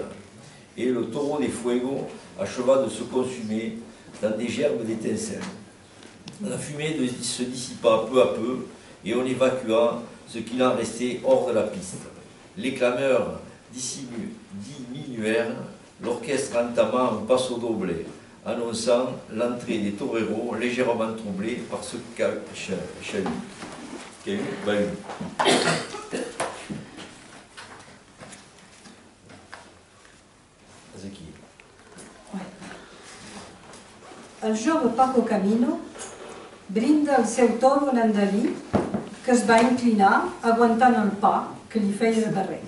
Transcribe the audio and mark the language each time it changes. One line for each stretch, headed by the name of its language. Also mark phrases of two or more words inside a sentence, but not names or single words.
French: Et le taureau des Fuego acheva de se consumer dans des gerbes d'étincelles. La fumée se dissipa peu à peu et on évacua ce qu'il en restait hors de la piste. Les clameurs diminuèrent, l'orchestre entama un passo doble, annonçant l'entrée des toreros légèrement troublés par ce chahut.
Catalan: El jove Paco Camino brinda el seu toro en Dalí, que es va inclinar aguantant el pa que li feia de barret.